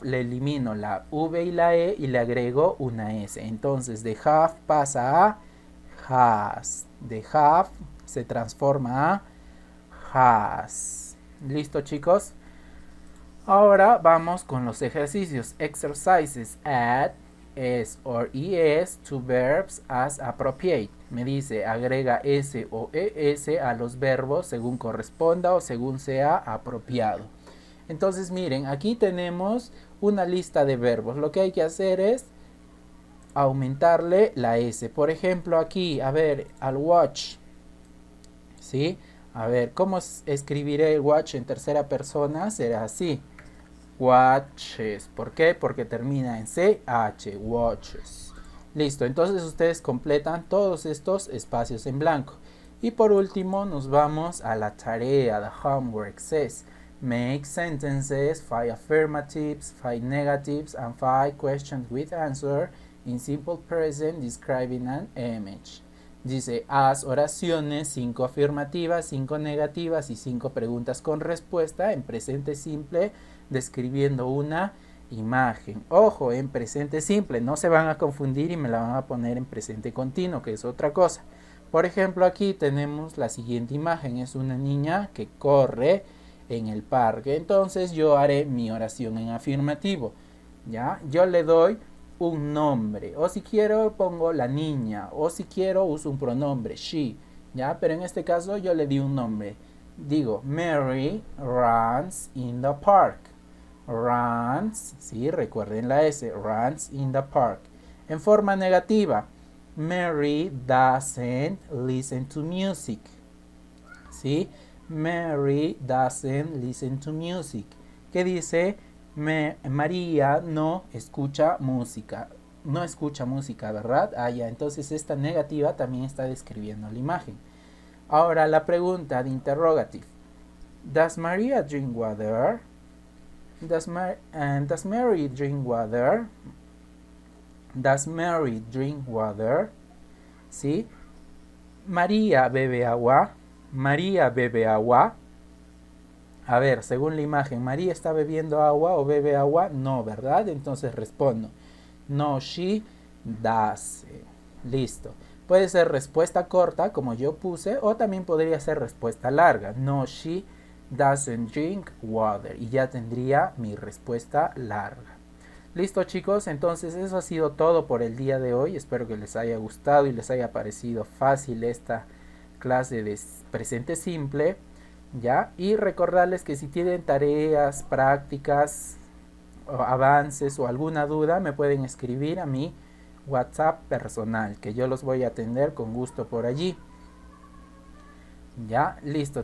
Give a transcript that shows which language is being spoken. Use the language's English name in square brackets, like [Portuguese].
[Spanish] Le elimino la V y la E y le agrego una S. Entonces de have pasa a has. De have se transforma a has. ¿Listo, chicos? Ahora vamos con los ejercicios. [English] Exercises. Add S or ES to verbs as appropriate. [Spanish] Me dice, agrega S o ES a los verbos según corresponda o según sea apropiado. Entonces miren, aquí tenemos una lista de verbos. Lo que hay que hacer es aumentarle la S. Por ejemplo, aquí, a ver, al watch. ¿Sí? A ver, ¿cómo escribiré el watch en tercera persona? Será así. Watches. ¿Por qué? Porque termina en CH. Watches. Listo. Entonces ustedes completan todos estos espacios en blanco. Y por último nos vamos a la tarea. [English] The homework says make sentences, 5 affirmatives, 5 negatives, and 5 questions with answer in simple present describing an image. [Spanish] Dice, haz oraciones, 5 afirmativas, 5 negativas y 5 preguntas con respuesta en presente simple, describiendo una imagen. Ojo, en presente simple, no se van a confundir y me la van a poner en presente continuo, que es otra cosa. Por ejemplo, aquí tenemos la siguiente imagen, es una niña que corre en el parque. Entonces yo haré mi oración en afirmativo. ¿Ya? Yo le doy un nombre, o si quiero pongo la niña, o si quiero uso un pronombre, she, ¿ya? Pero en este caso yo le di un nombre. Digo, [English] Mary runs in the park. Runs, [Spanish] sí, recuerden la S, [English] runs in the park. [Spanish] En forma negativa, [English] Mary doesn't listen to music. [Spanish] ¿Sí? [English] Mary doesn't listen to music. [Spanish] ¿Qué dice? María no escucha música. No escucha música, ¿verdad? Ah, ya. Entonces esta negativa también está describiendo la imagen. Ahora la pregunta de interrogative. [English] Does Maria drink water? Does Mary drink water? Does Mary drink water? [Spanish] ¿Sí? María bebe agua. María bebe agua. A ver, según la imagen, ¿María está bebiendo agua o bebe agua? No, ¿verdad? Entonces respondo, [English] no, she does. [Spanish] Listo. Puede ser respuesta corta, como yo puse, o también podría ser respuesta larga. [English] No, she doesn't drink water. [Spanish] Y ya tendría mi respuesta larga. Listo, chicos, entonces eso ha sido todo por el día de hoy. Espero que les haya gustado y les haya parecido fácil esta clase de presente simple. ¿Ya? Y recordarles que si tienen tareas, prácticas, o avances o alguna duda, me pueden escribir a mi WhatsApp personal, que yo los voy a atender con gusto por allí. Ya, listo.